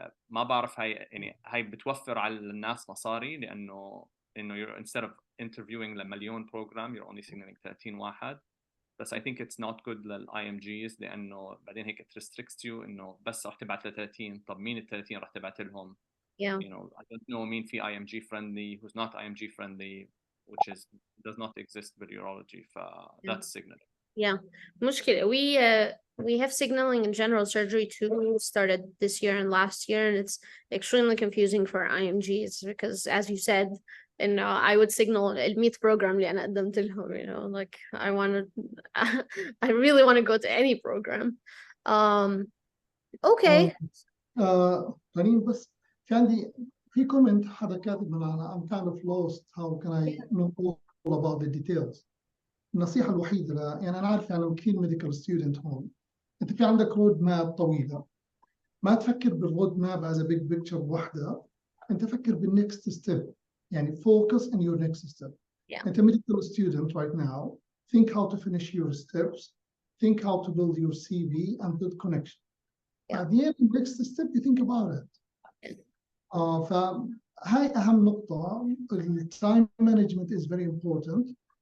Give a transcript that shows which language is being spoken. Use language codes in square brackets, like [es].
[ar] ما بعرف هاي بتوفر على الناس مصاري, [en] لأنه you're, instead of interviewing [ar] لمليون [en] program, you're only signaling 13 واحد. بس I think it's not good للIMGs, لأنه [ar] بعدين هيك [en] it restricts you [ar] إنه بس رح تبعت ل 30. طب مين ال 30 رح تبعت لهم؟ [en] Yeah. I don't know [ar] مين في [en] IMG friendly, who's not IMG friendly, which does not exist with urology. That's signaling. Yeah. [ar] مشكلة. [en] We have signaling in general surgery too, started this year and last year, and it's extremely confusing for IMGs because, as you said, and I would signal الميت program [ar] اللي أنا قدمت لهم, [en] like I really want to go to any program. Okay. [ar] غنيم, بس في عندي كومنت حدا كاتب معنا, [en] I'm kind of lost, how can I know all about the details. [ar] النصيحة الوحيدة يعني أنا عارف أنا وكيل ميديكال ستودنت هون, أنت في عندك رود ماب طويلة, ما تفكر بالرود ماب [en] as a big picture [ar] وحدة, أنت فكر بالنكست ستيب, يعني [en] focus on your next step. Yeah. [ar] أنت [en] medical student right now, think how to finish your steps, think how to build your CV and build connection. Yeah. At the end, next step you think about it. [ar] فهاي أهم نقطة. [en] التايم management is very important.